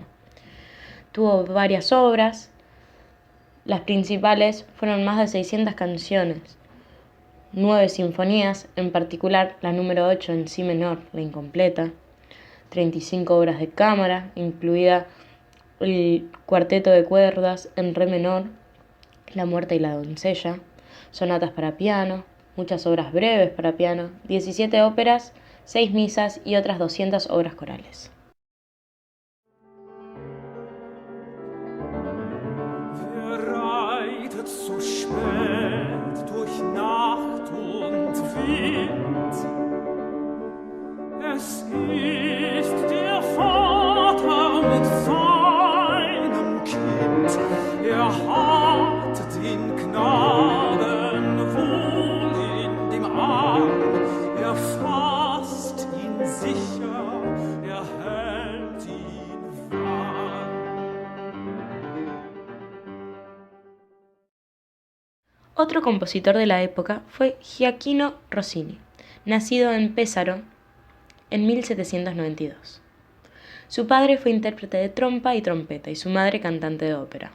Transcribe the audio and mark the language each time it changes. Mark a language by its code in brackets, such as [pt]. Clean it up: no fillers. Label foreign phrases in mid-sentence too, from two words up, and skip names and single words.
[es] Tuvo varias obras, las principales fueron más de 600 canciones, 9 sinfonías, en particular la número 8 en si menor, la incompleta, 35 obras de cámara, incluida el cuarteto de cuerdas en re menor, La muerte y la doncella, sonatas para piano, muchas obras breves para piano, 17 óperas, 6 misas y otras 200 obras corales. [de] So spät durch Nacht und Wind. Es ist der Vater mit seinem Kind. Hat den Knaben wohl in dem Arm. Fasst ihn sicher, hält ihn warm. [es] Otro compositor de la época fue Gioachino Rossini, nacido en Pesaro en 1792. Su padre fue intérprete de trompa y trompeta y su madre cantante de ópera.